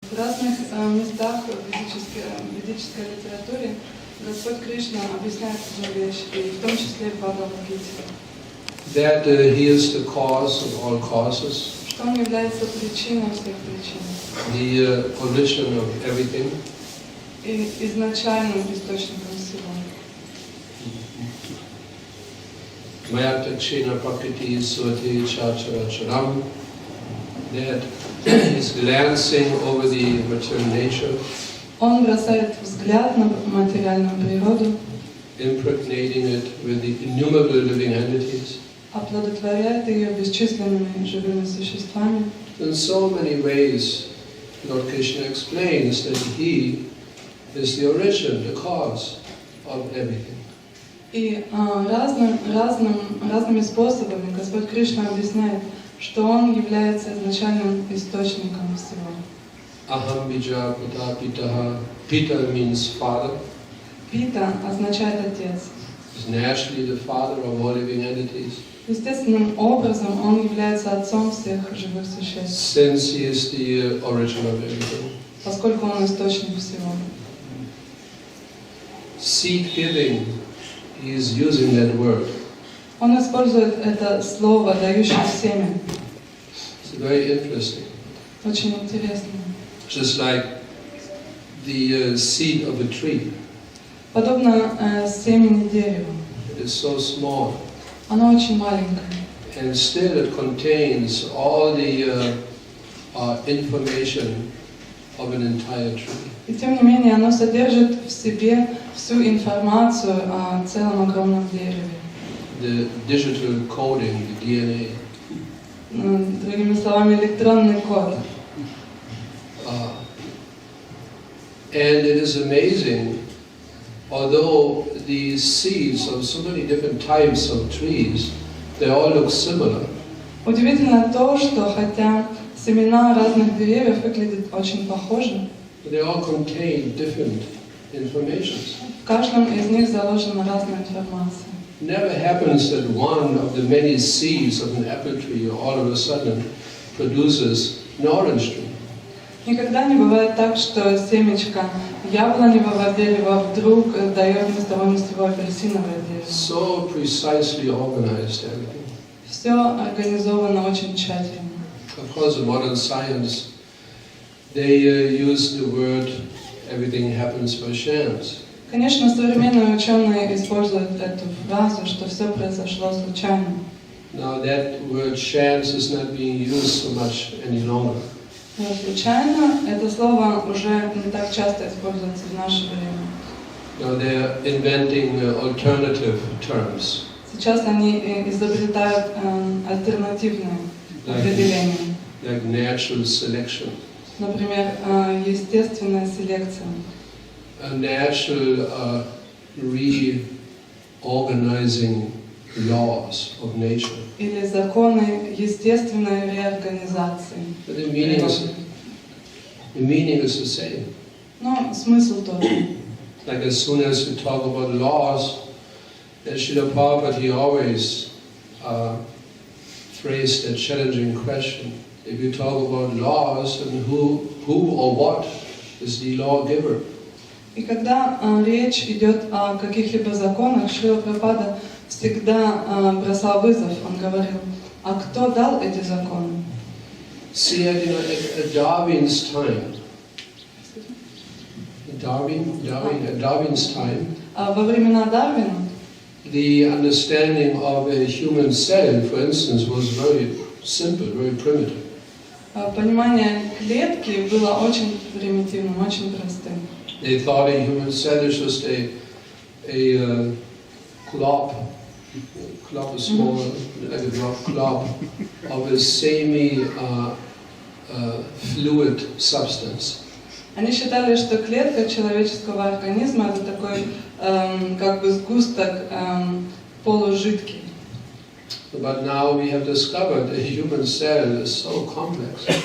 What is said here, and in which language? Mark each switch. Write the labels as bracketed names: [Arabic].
[Russian] В разных местах в ведической литературе Господь Кришна объясняет одну вещь, и в том числе в Бхагавад-гите. [English] That he is the cause of all causes. [Russian] Что он является причиной всех причин. [English] The origin of everything. [Russian] И изначальным источником всего. [Sanskrit] Mayata Kshina Prakriti Svati Chacharacharam. [English] That is glancing over the material nature. [Russian] Он бросает взгляд на материальную природу, [English] impregnating it with the innumerable living entities. [Russian] Оплодотворяет ее бесчисленными живыми существами. [English] In so many ways, Lord Krishna explains that he is the origin, the cause of everything. [Russian] И разными способами Господь Кришна объясняет, что Он является изначальным источником всего. [Sanskrit] Aham bija pita pitaha. [English] Pita means father. [Russian] Пита означает отец. [English] He's naturally the father of all living entities. [Russian] Естественным образом Он является отцом всех живых существ. [English] Since he is the origin of everything. [Russian] Поскольку Он источник всего. [English] Seed giving, he is using that word. [Russian] Он использует это слово, дающее семя. [English] It's very interesting. [Russian] Очень интересно. [English] Just like the seed of a tree. [Russian] Подобно семени дерева. [English] It is so small. [Russian] Оно очень маленькое. [English] And still it contains all the information of an entire tree. [Russian] И тем не менее оно содержит в себе всю информацию о целом огромном дереве. [English] The digital coding, the DNA. [Russian] Другими словами, электронный код. [English] And it is amazing, although these seeds of so many different types of trees, they all look similar. [Russian] Удивительно то, что хотя семена разных деревьев выглядят очень похожи, [English] They all contain different informations. [Russian] в каждом из них заложена разная информация. [English] It never happens that one of the many seeds of an apple tree all of a sudden produces an orange tree. [Russian] Никогда не бывает так, что семечко яблоневого дерева вдруг дает ни с того ни с сего апельсиновое дерево. [English] So precisely organized everything. [Russian] Все организовано очень тщательно. [English] Of course, in modern science, they use the word "everything happens by chance." [Russian] Конечно, современные ученые используют эту фразу, что все произошло случайно. [English] Now that word "chance" is not being used so much any longer. [Russian] Но случайно это слово уже не так часто используется в наше время. [English] Now they're inventing alternative terms. [Russian] Сейчас они изобретают альтернативные определения. [English] Like natural selection. [Russian] Например, естественная селекция. [English] A natural reorganizing laws of nature. [Russian] Или законы естественной реорганизации. [English] But the meaning is the same. [Russian] Но смысл тот же. [English] Like as soon as you talk about laws, Shrila Prabhupada, he always phrased a challenging question. If you talk about laws, then who or what is the lawgiver? [Russian] И когда речь идет о каких-либо законах, Шрила Прабхупада всегда бросал вызов. Он говорил, а кто дал эти законы? [English] See, at Darwin's time, Darwin's time, [Russian] Во времена Дарвина [English] the understanding of a human cell, for instance, was very simple, very primitive. [Russian] понимание клетки было очень примитивным, очень простым. [English] They thought a human cell is just a glob, a small, like a drop glob of a semi-fluid substance. [Russian] Они считали, что клетка человеческого организма это такой как бы сгусток полужидкий. [English] But now we have discovered that a human cell is so complex.